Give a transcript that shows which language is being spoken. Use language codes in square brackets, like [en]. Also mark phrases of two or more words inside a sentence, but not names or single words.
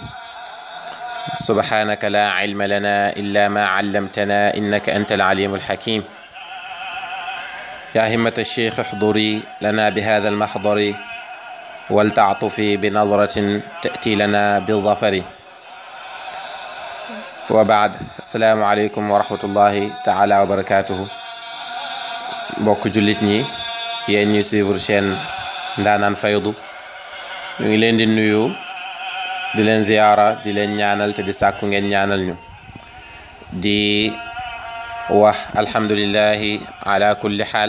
[ar] سبحانك لا علم لنا إلا ما علمتنا إنك أنت العليم الحكيم. يا همة الشيخ احضري لنا بهذا المحضر ولتعطفي بنظرة تأتي لنا بالظفر. وبعد، السلام عليكم ورحمة الله تعالى وبركاته. [wo] mbokk jullit ñi yéen ñuy [fr] suivre chaîne [wo] Ndaanaan Faydu, ñu ngi leen di nuyu, di leen ziyaara, di leen ñaanal te di sàkku ngeen ñaanal ñu, di wax [ar] الحمد لله على كل حال.